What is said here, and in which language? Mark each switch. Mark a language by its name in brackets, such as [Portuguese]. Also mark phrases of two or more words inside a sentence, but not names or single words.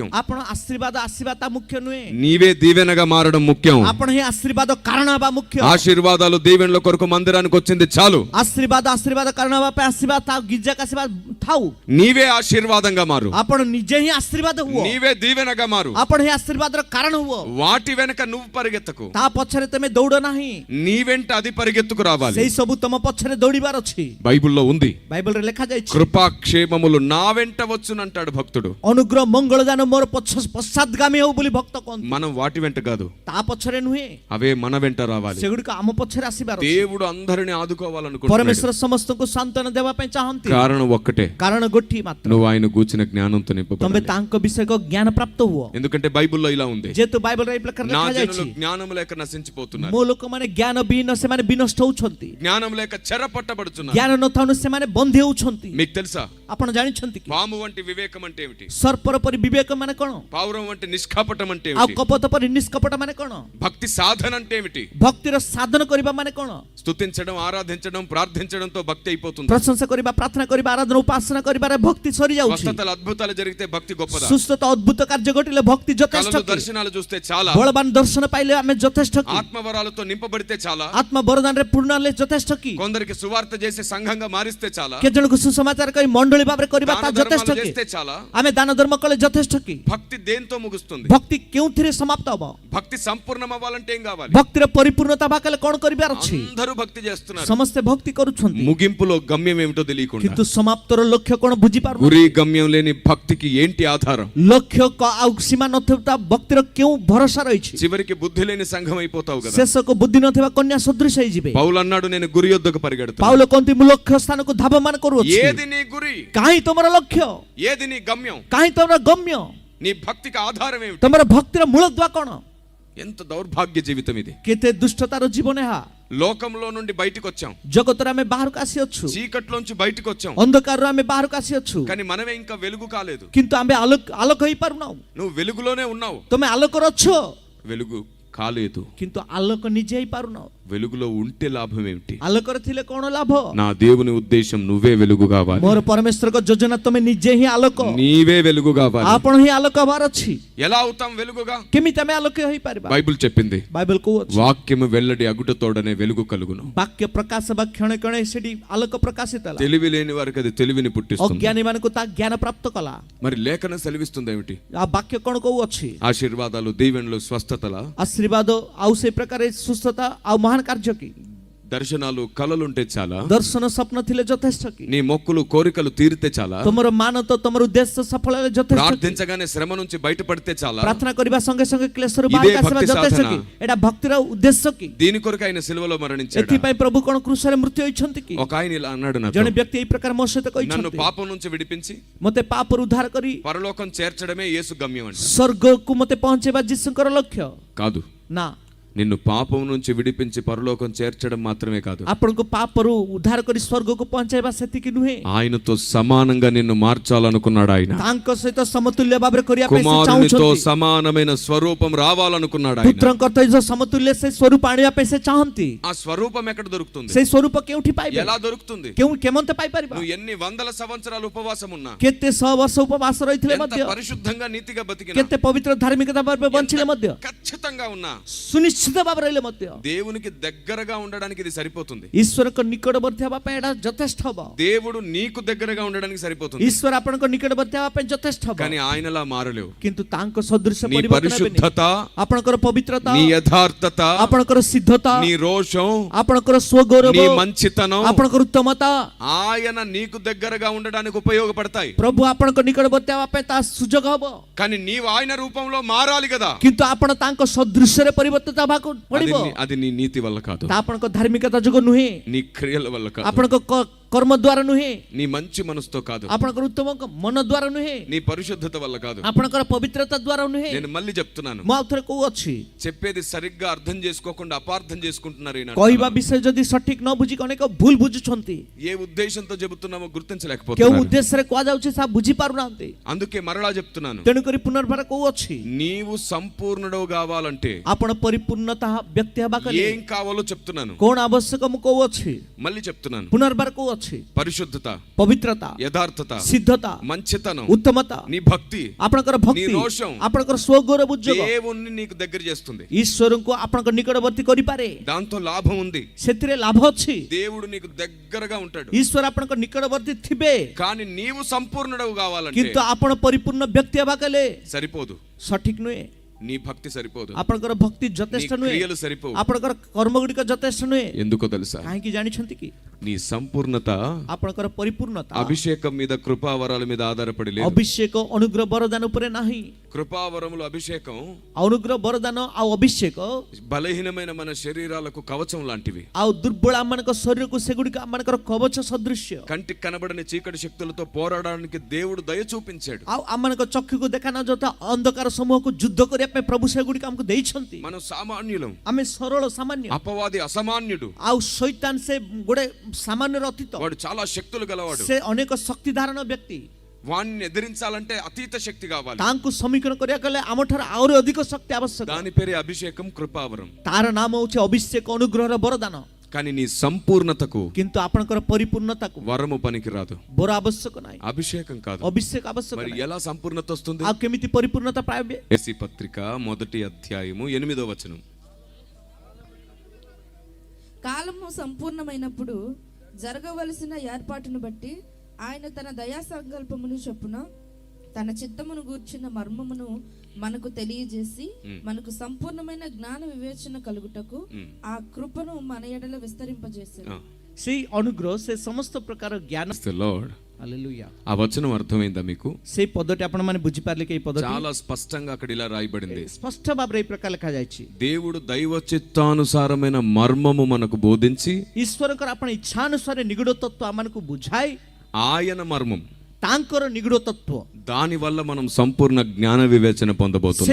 [Odia] ଆପଣ ଆଶୀର୍ବାଦ ଆସିବା ତା ମୁଖ୍ୟ ନୁହେଁ. [Telugu] నీవే దీవెనగా మారడం ముఖ్యం. [Odia] ଆପଣ ହିଁ ଆଶୀର୍ବାଦ କାରଣ ହେବା ମୁଖ୍ୟ. [Telugu] ఆశీర్వాదాలు దీవెనల కొరకు మందిరానికి వచ్చింది చాలు. [Odia] ଆଶୀର୍ବାଦ କାରଣ ହେବା ପାଇଁ ଆସିବା ତା ଗିର୍ଜାକୁ ଆସିବା ଥାଉ. [Telugu] నీవే ఆశీర్వాదంగా మారు, [Odia] ଆପଣ ନିଜେ ହିଁ ଆଶୀର୍ବାଦ ହୁଅ. [Telugu] నీవే దీవెనగా మారు. [Odia] ଆପଣ ହିଁ ଆଶୀର୍ବାଦର କାରଣ ହୁଅ. [Telugu] వాటి వెనక నువ్వు పరిగెత్తకు, [Odia] ତା ପଛରେ ତମେ ଦୌଡ଼ ନାହିଁ. [Telugu] నీ వెంట అది పరిగెత్తుకు రావాలి. [Odia] ସେଇ ସବୁ ତମ ପଛରେ ଦୌଡ଼ିବାର ଅଛି. [Telugu] బైబిల్లో ఉంది, [Odia] బైబిଲରେ ଲେଖାଯାଇଛି, [Telugu] కృపాక్షేమములు నా వెంట వచ్చునంటాడు భక్తుడు. [Odia] ଅନୁଗ୍ରହ ମଙ୍ଗଳ ଦାନ ମୋର ପଶ୍ଚାଦଗାମୀ ହଉ ବୋଲି ଭକ୍ତ କହନ୍ତି. [Telugu] మనం వాటి వెంట కాదు, [Odia] ତା ପଛରେ ନୁହେଁ, [Telugu] అవే మన వెంట రావాలి. [Odia] ସେଗୁଡ଼ିକ ଆମ ପଛରେ ଆସିବାର ଅଛି. [Telugu] దేవుడు అందరిని ఆదుకోవాలనుకుంటున్నాడు. [Odia] ପରମେଶ୍ୱର ସମସ୍ତଙ୍କୁ ସାନ୍ତ୍ୱନା ଦେବା ପାଇଁ ଚାହାନ୍ତି. [Telugu] కారణం ఒక్కటే, [Odia] କାରଣ ଗୋଟିଏ ମାତ୍ର, [Telugu] నువ్వు ఆయన గూర్చిన జ్ఞానంతో [Odia] ତମେ [Telugu] నింపబడాలి. [Odia] ତାଙ୍କ ବିଷୟକ ଜ୍ଞାନ ପ୍ରାପ୍ତ ହୁଅ. [Telugu] ఎందుకంటే బైబిల్లో ఇలా ఉంది, [Odia] ଯେହେତୁ ବାଇବଲରେ ଏଇ ପ୍ରକାର [Telugu] నా [Odia] ଲେଖାଯାଇଛି, [Telugu] జనులు జ్ఞానం లేక నశించిపోతున్నారు, [Odia] ମୋ ଲୋକମାନେ ଜ୍ଞାନ ବିହୀନ ସେମାନେ ବିନଷ୍ଟ ହଉଛନ୍ତି, [Telugu] జ్ఞానం లేక చెరపట్టబడుతున్నారు. [Odia] ଜ୍ଞାନ ନଥାଉଣୁ ସେମାନେ ବନ୍ଦୀ ହଉଛନ୍ତି. [Telugu] మీకు తెలుసా, [Odia] ଆପଣ ଜାଣିଛନ୍ତି କି [Telugu] పాము వంటి వివేకం అంటే ఏమిటి, [Odia] ସର୍ପର ପରି ବିବେକ ମାନେ କଣ, [Telugu] పావురం వంటి నిష్కపటం అంటే [Odia] ଆଉ [Telugu] ఏమిటి, [Odia] କପଟ ପରି ନିଷ୍କପଟ ମାନେ କଣ, [Telugu] భక్తి సాధన అంటే ఏమిటి, [Odia] ଭକ୍ତିର ସାଧନ କରିବା ମାନେ କଣ, [Telugu] స్తుతించడం, ఆరాధించడం, ప్రార్థించడంతో భక్తి అయిపోతుంది. [Odia] ପ୍ରଶଂସା କରିବା, ପ୍ରାର୍ଥନା କରିବା, ଆରାଧନା ଉପାସନା କରିବାରେ ଭକ୍ତି ସରି ଯାଉଛି. [Telugu] స్వస్థతలు, అద్భుతాలు జరిగితే భక్తి గొప్పదా, [Odia] ସୁସ୍ଥତା ଅଦ୍ଭୁତ କାର୍ଯ୍ୟ ଘଟିଲେ ଭକ୍ତି ଯଥେଷ୍ଟ [Telugu] కళలు, [Odia] କି? [Telugu] దర్శనాలు చూస్తే చాలా, [Odia] ବଳବାନ ଦର୍ଶନ ପାଇଲେ ଆମେ ଯଥେଷ୍ଟ କି? [Telugu] ఆత్మవరాలతో నింపబడితే చాలా, [Odia] ଆତ୍ମ ବରଦାନରେ ପୂର୍ଣ୍ଣ ହେଲେ ଯଥେଷ୍ଟ କି? [Telugu] కొందరికి సువార్త చేసి సంఘంగా మారిస్తే చాలా, [Odia] କେତେ ଜଣଙ୍କୁ ସୁସମାଚାର କରି ମଣ୍ଡଳୀ ଭାବରେ କରିବା ତା [Telugu] దాన [Odia] ଯଥେଷ୍ଟ [Telugu] ధర్మాలు [Odia] କି? [Telugu] చేస్తే చాలా. [Odia] ଆମେ ଦାନ ଧର୍ମ କଲେ ଯଥେଷ୍ଟ କି? [Telugu] భక్తి దేంతో ముగుస్తుంది? [Odia] ଭକ୍ତି କେଉଁଥିରେ ସମାପ୍ତ ହବ? [Telugu] భక్తి సంపూర్ణం అవ్వాలంటే ఏం కావాలి? [Odia] ଭକ୍ତିର ପରିପୂର୍ଣ୍ଣତା ପାକଲେ କଣ କରିବାର ଅଛି? [Telugu] అందరూ భక్తి చేస్తున్నారు, [Odia] ସମସ୍ତେ ଭକ୍ତି କରୁଛନ୍ତି, [Telugu] ముగింపులో గమ్యం ఏమిటో తెలియకుండా. [Odia] କିନ୍ତୁ ସମାପ୍ତର ଲକ୍ଷ୍ୟ କଣ ବୁଝିପାରୁନାହାନ୍ତି. [Telugu] గురి గమ్యం లేని భక్తికి ఏంటి ఆధారం? [Odia] ଲକ୍ଷ୍ୟ ଆଉ ସୀମା ନଥିବା ଭକ୍ତିର କେଉଁ ଭରସା ରହିଛି? [Telugu] చివరికి బుద్ధి లేని సంఘం అయిపోతావు కదా. [Odia] ଶେଷକୁ ବୁଦ୍ଧି ନଥିବା କନ୍ୟା ସଦୃଶ ହେଇଯିବେ. [Telugu] పౌలు అన్నాడు, నేను గురి యొద్దకు పరిగెడతాను. [Odia] ପାଉଲ କହନ୍ତି ମୁଁ ଲକ୍ଷ୍ୟ ସ୍ଥାନକୁ ଧାବମାନ କରୁଅଛି. [Telugu] ఏది నీ గురి, [Odia] କାହିଁ ତମର ଲକ୍ଷ୍ୟ, [Telugu] ఏది నీ గమ్యం, [Odia] କାହିଁ ତମର ଗମ୍ୟ, [Telugu] నీ భక్తికి ఆధారం ఏమిటి? [Odia] ତମର ଭକ୍ତିର ମୂଳଦୁଆ କଣ? [Telugu] ఎంత దౌర్భాగ్య జీవితం ఇది. [Odia] କେତେ ଦୁଷ୍ଟତାର ଜୀବନ ଏହା. [Telugu] లోకంలో నుండి బయటకు వచ్చాం, [Odia] ଜଗତରେ ଆମେ ବାହାରକୁ ଆସିଅଛୁ, [Telugu] చీకట్లోంచి బయటకు వచ్చాం, [Odia] ଅନ୍ଧକାରରୁ ଆମେ ବାହାରକୁ ଆସିଅଛୁ, [Telugu] కానీ మనమే ఇంకా వెలుగు కాలేదు. [Odia] କିନ୍ତୁ ଆମେ ଆଲୋକ ହେଇପାରୁନାହୁଁ. [Telugu] నువ్వు వెలుగులోనే ఉన్నావు, [Odia] ତମେ ଆଲୋକରେ ଅଛ, [Telugu] వెలుగు కాలేదు. [Odia] କିନ୍ତୁ ଆଲୋକ ନିଜେ ହେଇପାରୁନାହୁଁ. [Telugu] వెలుగులో ఉంటే లాభం ఏమిటి? [Odia] ଆଲୋକରେ ଥିଲେ କଣ ଲାଭ? [Telugu] నా దేవుని ఉద్దేశం నువ్వే వెలుగు కావాలి, [Odia] ମୋର ପରମେଶ୍ୱରଙ୍କ ଯୋଜନା ତମେ ନିଜେ ହିଁ ଆଲୋକ, [Telugu] నీవే వెలుగు కావాలి. [Odia] ଆପଣ ହିଁ ଆଲୋକ ହବାର ଅଛି. [Telugu] ఎలా అవుతాం వెలుగుగా? [Odia] କେମିତି ଆମେ ଆଲୋକ ହେଇପାରିବା? [Telugu] బైబిల్ చెప్పింది, [Odia] ବାଇବଲ କହୁଅଛି, [Telugu] వాక్యము వెల్లడి అగుటతోడనే వెలుగు కలుగును. [Odia] ବାକ୍ୟ ପ୍ରକାଶ ବା କ୍ଷଣେ କ୍ଷଣେ ସେଠି ଆଲୋକ ପ୍ରକାଶିତ ହେଲା. [Telugu] తెలివి లేని వారికి అది తెలివిని పుట్టిస్తుంది. [Odia] ଅଜ୍ଞାନୀ ମାନଙ୍କୁ ତା ଜ୍ଞାନ ପ୍ରାପ୍ତ କଲା. [Telugu] మరి లేఖనం సెలవిస్తుంది ఏమిటి? [Odia] ఆ ବାକ୍ୟ କଣ କହୁଅଛି? [Telugu] ఆశీర్వాదాలు, దీవెనలు, స్వస్థతల, [Odia] ଆଶୀର୍ବାଦ ଆଉ ସେଇ ପ୍ରକାର ସୁସ୍ଥତା ଆଉ ମହାନ କାର୍ଯ୍ୟ କି? [Telugu] దర్శనాలు, కళలుంటే చాలా, [Odia] ଦର୍ଶନ ସ୍ୱପ୍ନ ଥିଲେ ଯଥେଷ୍ଟ କି? [Telugu] నీ మొక్కులు, కోరికలు తీరితే చాలా, [Odia] ତମର ମାନତ ତମର ଉଦ୍ଦେଶ୍ୟ ସଫଳ ହେଲେ ଯଥେଷ୍ଟ କି? [Telugu] ప్రార్థించగానే శ్రమ నుంచి బయటపడితే చాలా. [Odia] ପ୍ରାର୍ଥନା କରିବା ସଙ୍ଗେ ସଙ୍ଗେ କ୍ଲେଶରୁ [Telugu] ఇదే [Odia] ବାହାରକୁ ଆସିବା [Telugu] భక్తి [Odia] ଯଥେଷ୍ଟ [Telugu] సాధన. [Odia] କି? ଏଟା ଭକ୍ତିର ଉଦ୍ଦେଶ୍ୟ କି? [Telugu] దీని కొరకు ఆయన సిలువలో మరణించాడు. [Odia] ଏଥିପାଇଁ ପ୍ରଭୁ କଣ କ୍ରୁଶରେ ମୃତ୍ୟୁ ହୋଇଛନ୍ତି କି? [Telugu] ఒక ఆయన ఇలా అన్నాడు, నాతో, [Odia] ଜଣେ ବ୍ୟକ୍ତି ଏଇ ପ୍ରକାର ମୋ ସହିତ [Telugu] నన్ను [Odia] କହିଛନ୍ତି, [Telugu] పాపం నుంచి విడిపించి [Odia] ମତେ ପାପରୁ ଉଦ୍ଧାର କରି [Telugu] పరలోకం చేర్చడమే యేసు గమ్యం అంట. [Odia] ସ୍ୱର୍ଗକୁ ମତେ ପହଞ୍ଚେଇବା ଯୀଶୁଙ୍କର ଲକ୍ଷ୍ୟ [Telugu] కాదు, [Odia] ନା, [Telugu] నిన్ను పాపం నుంచి విడిపించి పరలోకం చేర్చడం మాత్రమే కాదు, [Odia] ଆପଣଙ୍କୁ ପାପରୁ ଉଦ୍ଧାର କରି ସ୍ୱର୍ଗକୁ ପହଞ୍ଚେଇବା ସେତିକି ନୁହେଁ, [Telugu] ఆయనతో సమానంగా నిన్ను మార్చాలనుకున్నాడు. ఆయన [Odia] ତାଙ୍କ ସହିତ ସମତୁଲ୍ୟ ଭାବରେ କରିବା ପାଇଁ ସେ [Telugu] కుమారునితో [Odia] ଚାହୁଁଛନ୍ତି. [Telugu] సమానమైన స్వరూపం రావాలనుకున్నాడు. ఆయన [Odia] ପୁତ୍ରଙ୍କ ସହିତ ସମତୁଲ୍ୟ ସେ ସ୍ୱରୂପ ଆଣିବା ପାଇଁ ସେ ଚାହାନ୍ତି. [Telugu] ఆ స్వరూపం ఎక్కడ దొరుకుతుంది? [Odia] ସେଇ ସ୍ୱରୂପ କେଉଁଠି ପାଇବେ? [Telugu] ఎలా దొరుకుతుంది? [Odia] କେମନ୍ତେ ପାଇପାରିବା? [Telugu] నువ్వు ఎన్ని వందల సంవత్సరాలు ఉపవాసం ఉన్నా, [Odia] କେତେ 100 ବର୍ଷ ଉପବାସ ରହିଥିଲେ [Telugu] ఎంత [Odia] ମଧ୍ୟ, [Telugu] పరిశుద్ధంగా నీతిగా బతికినా, [Odia] କେତେ ପବିତ୍ର ଧାର୍ମିକତା ଭାବରେ ବଞ୍ଚିଲେ ମଧ୍ୟ, [Telugu] ఖచ్చితంగా ఉన్నా, [Odia] ସୁନିଶ୍ଚିତ ଭାବରେ ରହିଲେ ମଧ୍ୟ, [Telugu] దేవునికి దగ్గరగా ఉండడానికి ఇది సరిపోతుంది. [Odia] ଈଶ୍ୱରଙ୍କ ନିକଟବର୍ତ୍ତୀ ହେବା ପାଇଁ ଏଟା ଯଥେଷ୍ଟ ହବ. [Telugu] దేవుడు నీకు దగ్గరగా ఉండడానికి సరిపోతుంది. [Odia] ଈଶ୍ୱର ଆପଣଙ୍କ ନିକଟବର୍ତ୍ତୀ ହେବା ପାଇଁ ଯଥେଷ୍ଟ ହବ. [Telugu] కానీ ఆయనలా మారలేవు. [Odia] କିନ୍ତୁ ତାଙ୍କ ସଦୃଶ [Telugu] నీ [Odia] ପରିବର୍ତ୍ତନ ହେବେନି. [Telugu] పరిశుద్ధత, [Odia] ଆପଣଙ୍କର ପବିତ୍ରତା, [Telugu] నీ యథార్థత, [Odia] ଆପଣଙ୍କର ସିଦ୍ଧତା, [Telugu] నీ రోషం, [Odia] ଆପଣଙ୍କର ସ୍ୱଗୌରବ, [Telugu] నీ మంచితనం [Odia] ଆପଣଙ୍କର ଉତ୍ତମତା [Telugu] ఆయన నీకు దగ్గరగా ఉండడానికి ఉపయోగపడతాయి. [Odia] ପ୍ରଭୁ ଆପଣଙ୍କ ନିକଟବର୍ତ୍ତୀ ହେବା ପାଇଁ ତା ସୁଯୋଗ ହବ. [Telugu] కానీ నీవు ఆయన రూపంలో మారాలి కదా. [Odia] କିନ୍ତୁ ଆପଣ ତାଙ୍କ ସଦୃଶ୍ୟରେ ପରିବର୍ତ୍ତିତ ହେବାକୁ [Telugu] అది [Odia] ପଡିବ. [Telugu] అది నీ నీతి వల్ల కాదు, [Odia] ତା ଆପଣଙ୍କ ଧାର୍ମିକତା ଯୋଗୁଁ ନୁହେଁ, [Telugu] నీ క్రియల వల్ల కాదు, [Odia] ଆପଣଙ୍କ କର୍ମ ଦ୍ୱାରା ନୁହେଁ, [Telugu] నీ మంచి మనసుతో కాదు, [Odia] ଆପଣଙ୍କର ଉତ୍ତମ ମନ ଦ୍ୱାରା ନୁହେଁ, [Telugu] నీ పరిశుద్ధత వల్ల కాదు. [Odia] ଆପଣଙ୍କର పవిత్రତା ଦ୍ୱାରା ନୁହେଁ. [Telugu] నేను మళ్ళీ చెప్తున్నాను, [Odia] ମୁଁ ଆଉ ଥରେ କହୁଅଛି, [Telugu] చెప్పేది సరిగ్గా అర్థం చేసుకోకుండా అపార్థం చేసుకుంటున్నారు ఈనాడు. [Odia] କହିବା ବିଷୟ ଯଦି ସଠିକ ନ ବୁଝିକି ଅନେକ ଭୁଲ ବୁଝୁଛନ୍ତି. [Telugu] ఏ ఉద్దేశంతో చెబుతున్నామో [Odia] କେଉଁ [Telugu] గుర్తించలేకపోతున్నారు. [Odia] ଉଦ୍ଦେଶ୍ୟରେ କୁହାଯାଉଛି ତାହା ବୁଝି ପାରୁନାହାନ୍ତି. [Telugu] అందుకే మరలా చెప్తున్నాను, [Odia] ତେଣୁକରି ପୁନର୍ବାର କହୁଅଛି, [Telugu] నీవు సంపూర్ణుడవు కావాలంటే [Odia] ଆପଣ ପରିପୂର୍ଣ୍ଣତା ବ୍ୟକ୍ତି ହେବା କଲେ [Telugu] ఏం కావాలో చెప్తున్నాను, [Odia] କଣ ଆବଶ୍ୟକ ମୁଁ କହୁଅଛି, [Telugu] మళ్ళీ చెప్తున్నాను. [Odia] ପୁନର୍ବାର କହୁଅଛି, [Telugu] పరిశుద్ధత, [Odia] ପବିତ୍ରତା, [Telugu] యథార్థత, [Odia] ସିଦ୍ଧତା, [Telugu] మంచితనం, [Odia] ଉତ୍ତମତା, [Telugu] నీ భక్తి [Odia] ଆପଣଙ୍କର ଭକ୍ତି, [Telugu] నీ రోషం [Odia] ଆପଣଙ୍କର ସ୍ୱଗୌରବ ଉଦ୍యోଗ [Telugu] దేవుణ్ణి నీకు దగ్గర చేస్తుంది. [Odia] ଈଶ୍ୱରଙ୍କୁ ଆପଣଙ୍କ ନିକଟବର୍ତ୍ତୀ କରିପାରେ. [Telugu] దాంతో లాభం ఉంది. [Odia] ସେଥିରେ ଲାଭ ଅଛି. [Telugu] దేవుడు నీకు దగ్గరగా ఉంటాడు. [Odia] ଈଶ୍ୱର ଆପଣଙ୍କ ନିକଟବର୍ତ୍ତୀ ଥିବେ, [Telugu] కానీ నీవు సంపూర్ణుడవు కావాలంటే [Odia] କିନ୍ତୁ ଆପଣ ପରିପୂର୍ଣ୍ଣ ବ୍ୟକ୍ତି ହେବା କଲେ [Telugu] సరిపోదు. [Odia] ସଠିକ ନୁହେଁ. [Telugu] నీ భక్తి సరిపోదు, [Odia] ଆପଣଙ୍କର ଭକ୍ତି [Telugu] నీ [Odia] ଯଥେଷ୍ଟ ନୁହେଁ, [Telugu] క్రియలు సరిపోవు. [Odia] ଆପଣଙ୍କର କର୍ମ ଗୁଡ଼ିକ ଯଥେଷ୍ଟ ନୁହେଁ. [Telugu] ఎందుకో తెలుసా? [Odia] କାହିଁକି ଜାଣିଛନ୍ତି କି? [Telugu] నీ సంపూర్ణత [Odia] ଆପଣଙ୍କର ପରିପୂର୍ଣ୍ଣତା [Telugu] అభిషేకం మీద, కృపావరాల మీద ఆధారపడి లేదు. [Odia] ଅଭିଷେକ ଅନୁଗ୍ରହ ବରଦାନ ଉପରେ ନାହିଁ. [Telugu] కృపావరములు అభిషేకం [Odia] ଅନୁଗ୍ରହ ବରଦାନ ଆଉ ଅଭିଷେକ [Telugu] బలహీనమైన మన శరీరాలకు కవచం లాంటివి. [Odia] ଆଉ ଦୁର୍ବଳ ଆମମାନଙ୍କ ଶରୀରକୁ ସେଗୁଡ଼ିକ ଆମମାନଙ୍କର କବଚ ସଦୃଶ୍ୟ. [Telugu] కంటికి కనబడని చీకటి శక్తులతో పోరాడడానికి దేవుడు దయ చూపించాడు. [Odia] ଆଉ ଆମମାନଙ୍କ ଚକ୍ଷୁକୁ ଦେଖା ନ ଯାଉଥିବା ଅନ୍ଧକାର ସମୂହକୁ ଯୁଦ୍ଧ କରିବା ପାଇଁ ପ୍ରଭୁ ସେଗୁଡ଼ିକ ଆମକୁ ଦେଇଛନ୍ତି. [Telugu] మనం సామాన్యులం, [Odia] ଆମେ ସରଳ ସାମାନ୍ୟ, [Telugu] అపవాది అసమాన్యుడు. [Odia] ଆଉ ଶୈତାନ ସେ ଗୋଟେ ସାମାନ୍ୟର ଅତୀତ, [Telugu] వాడు చాలా శక్తులు గలవాడు. [Odia] ସେ ଅନେକ ଶକ୍ତି ଧାରଣ ବ୍ୟକ୍ତି. [Telugu] వాణ్ణి ఎదిరించాలంటే అతీత శక్తి కావాలి. [Odia] ତାଙ୍କୁ ସମୀକରଣ କରିବାକୁ ହେଲେ ଆମଠାରୁ ଆହୁରି ଅଧିକ ଶକ୍ତି ଆବଶ୍ୟକ. [Telugu] దాని పేరే అభిషేకం, కృపావరం. [Odia] ତାର ନାମ ହେଉଛି ଅଭିଷେକ ଅନୁଗ୍ରହର ବରଦାନ. [Telugu] కానీ నీ సంపూర్ణతకు [Odia] କିନ୍ତୁ ଆପଣଙ୍କର ପରିପୂର୍ଣ୍ଣତାକୁ [Telugu] వరము పనికి రాదు, [Odia] ବର ଆବଶ୍ୟକ ନାହିଁ, [Telugu] అభిషేకం కాదు. [Odia] ଅଭିଷେକ ଆବଶ୍ୟକ [Telugu] మరి [Odia] ନାହିଁ. [Telugu] ఎలా సంపూర్ణత వస్తుంది? [Odia] ଆଉ କେମିତି ପରିପୂର୍ଣ୍ଣତା ପାଇବେ? [Telugu] ఎఫెసీ పత్రిక 1వ అధ్యాయము 8వ వచనం. కాలము సంపూర్ణమైనప్పుడు జరగవలసిన ఏర్పాటును బట్టి ఆయన తన దయా సంకల్పమును చొప్పున తన చిత్తమును గూర్చిన మర్మమును మనకు తెలియజేసి మనకు సంపూర్ణమైన జ్ఞాన వివేచన కలుగుటకు ఆ కృపను మన ఎడల విస్తరింపజేశారు. [Odia] ସେଇ ଅନୁଗ୍ରହ, ସେ ସମସ୍ତ ପ୍ରକାର ଜ୍ଞାନ. [Telugu] లార్డ్, [Odia] ହାଲେଲୁୟା. [Telugu] ఆ వచనం అర్థమైందా మీకు? [Odia] ସେଇ ପଦଟି ଆପଣମାନେ ବୁଝିପାରିଲେ କି? ଏଇ ପଦଟି [Telugu] చాలా స్పష్టంగా అక్కడ ఇలా రాయబడింది. [Odia] ସ୍ପଷ୍ଟ ଭାବରେ ଏଇ ପ୍ରକାର ଲେଖାଯାଇଛି, [Telugu] దేవుడు దైవ చిత్తానుసారమైన మర్మము మనకు బోధించి, [Odia] ଈଶ୍ୱରଙ୍କର ଆପଣ ଇଚ୍ଛା ଅନୁସାରେ ନିଗୁଡ ତତ୍ତ୍ୱ ଆମମାନଙ୍କୁ ବୁଝାଇ, [Telugu] ఆయన మర్మం, [Odia] ତାଙ୍କର ନିଗୁଡ ତତ୍ତ୍ୱ, [Telugu] దాని వల్ల మనం సంపూర్ణ జ్ఞాన వివేచన పొందబోతున్నాం.